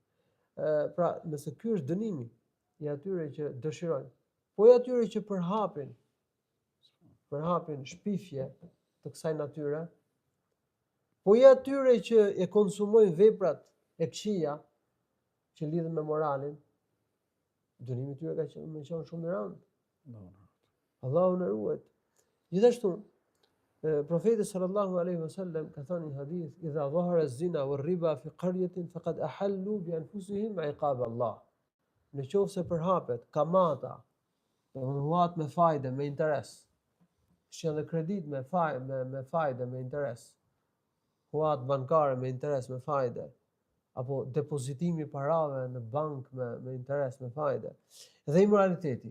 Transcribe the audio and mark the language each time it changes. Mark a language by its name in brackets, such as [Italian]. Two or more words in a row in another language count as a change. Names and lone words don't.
[Albanian] Pra, nëse ky është dënimi i atyre që dëshirojnë, po i atyre që përhapin shpifje të kësaj natyre, po i atyre që e konsumojnë veprat e këqija që lidhen me moralin, dënimi i tyre ka qenë shumë i rëndë. Allahu na ruaj. Gjithashtu, profeti [Arabic] صلى الله عليه وسلم [Albanian] ka thënë në hadith: [Arabic] "إذا ظهر الزنا والربا في قرية فقد أحلوا بأنفسهم عقاب الله." [Albanian] Nëse përhapet kamata, huat me fajde, me interes, shën dhe kredit me fajde, me interes, huat bankare me interes, me fajde, apo depozitimi parave në bank me interes, me fajde, dhe imoraliteti.